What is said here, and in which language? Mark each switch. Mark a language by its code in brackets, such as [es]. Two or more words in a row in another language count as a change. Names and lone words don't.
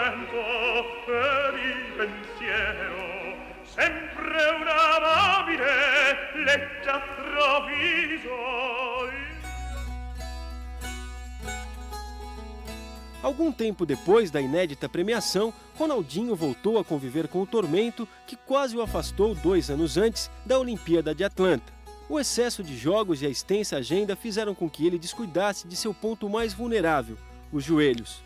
[it] per il pensiero, sempre un amabile leggia traviso. [pt] Algum tempo depois da inédita premiação, Ronaldinho voltou a conviver com o tormento que quase o afastou 2 anos antes da Olimpíada de Atlanta. O excesso de jogos e a extensa agenda fizeram com que ele descuidasse de seu ponto mais vulnerável, os joelhos.